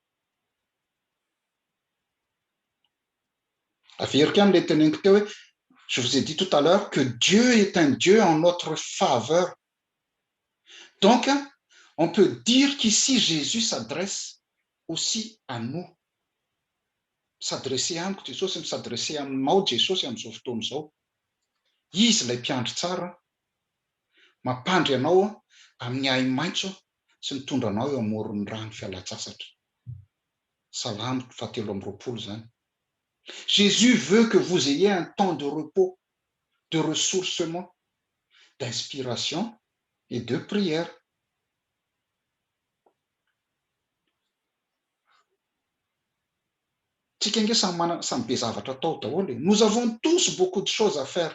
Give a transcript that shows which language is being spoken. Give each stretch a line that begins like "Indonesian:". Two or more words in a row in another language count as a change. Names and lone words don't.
French: Je vous ai dit tout à l'heure que Dieu est un Dieu en notre faveur. Donc, on peut dire qu'ici, Jésus s'adresse aussi à nous.
Malagasy: S'adresser amiko Jesosy, s'adresser aminao Jesosy amin'izao fotoana izao. Izy ilay mpiandry tsara, mampandry anao amin'ny hay maitso sy mitondra anao eo amoron'ny rano fialan-tsasatra. Salamy 7:20 zany.
French: Jésus veut que vous ayez un temps de repos, de ressourcement, d'inspiration et de prière. Nous avons tous beaucoup de choses à faire.